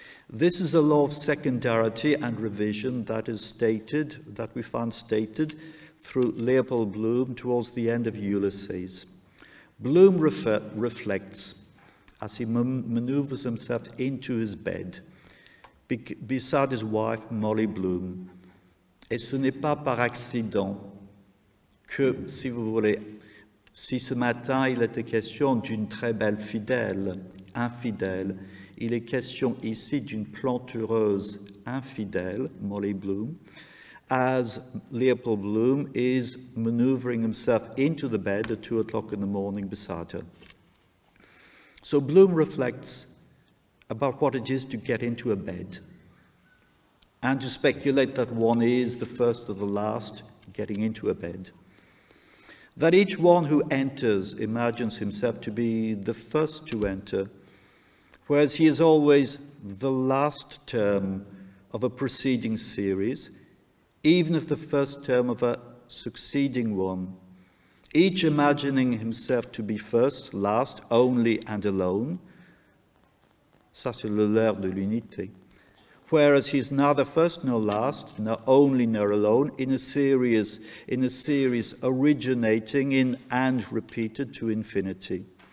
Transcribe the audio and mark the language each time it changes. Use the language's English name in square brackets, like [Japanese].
[English] This is a law of secondarity and revision that is stated, that we find stated through Leopold Bloom towards the end of Ulysses. Bloom reflects as he maneuvers himself into his bed, beside his wife, Molly Bloom. [French] Et ce n'est pas par accident que, si vous voulez, si ce matin il était question d'une très belle fidèle, infidèle, il est question ici d'une plantureuse infidèle, Molly Bloom, [English] as Leopold Bloom is maneuvering himself into the bed at 2 o'clock in the morning beside her. So Bloom reflects about what it is to get into a bed and to speculate that one is the first or the last getting into a bed. That each one who enters imagines himself to be the first to enter, whereas he is always the last term of a preceding series, even if the first term of a succeeding one, each imagining himself to be first, last, only and alone. [French] Ça, c'est le leurre de l'unité. [English] Whereas he is neither first nor last, nor only nor alone, in a series originating in and repeated to infinity.